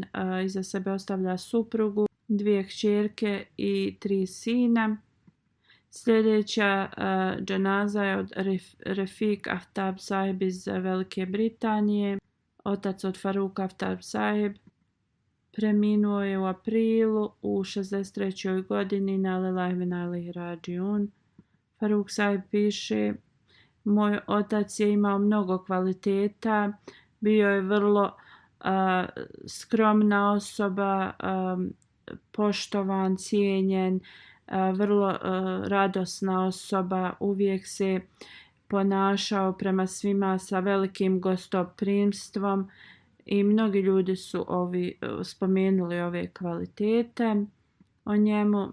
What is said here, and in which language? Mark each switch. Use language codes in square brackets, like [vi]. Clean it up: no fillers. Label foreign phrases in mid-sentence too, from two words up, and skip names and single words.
[bs] Iza sebe ostavlja suprugu, 2 kćerke i 3 sina. Sljedeća dženaza je od Refik Aftab Saheb iz Velike Britanije, otac od Faruk Aftab Saheb. Preminuo je u aprilu u 63. [ar] godini إنا لله وإنا إليه راجعون. [bs] Faruk Saheb piše: moj otac je imao mnogo kvaliteta, bio je vrlo skromna osoba, poštovan, cijenjen, vrlo radosna osoba, uvijek se ponašao prema svima sa velikim gostoprimstvom i mnogi ljudi su spomenuli ove kvalitete o njemu.